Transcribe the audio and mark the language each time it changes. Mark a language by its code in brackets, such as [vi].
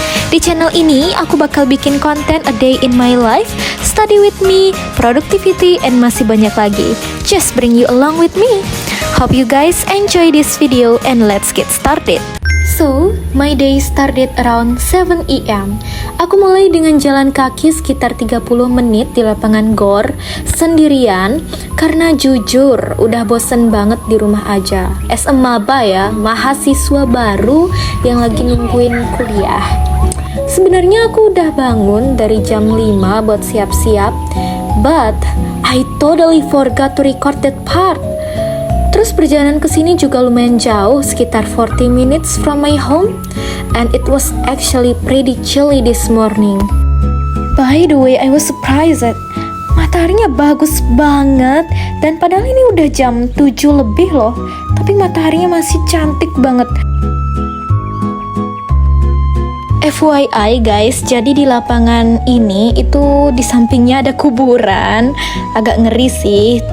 [id] Di channel ini aku bakal bikin konten [en] a day in my life, study with me, productivity, [id] and masih banyak lagi. [en] Just bring you along with me. Hope you guys enjoy this video and let's get started. So, my day started around 7 AM. [id] Aku mulai dengan jalan kaki sekitar 30 menit di lapangan GOR sendirian karena jujur udah bosen banget di rumah aja. [en] As a [id] maba ya, mahasiswa baru yang lagi nungguin kuliah. Sebenarnya aku udah bangun dari jam 5 buat siap-siap, [en] but I totally forgot to record that part. [id] Terus perjalanan ke sini juga lumayan jauh, sekitar [en] 40 minutes from my home, and it was actually pretty chilly this morning. By the way, I was surprised. [id] Mataharinya bagus banget, dan padahal ini udah jam 7 lebih loh, tapi mataharinya masih cantik banget. [en] FYI guys, [id] jadi di lapangan ini itu di sampingnya ada kuburan, agak ngeri sih.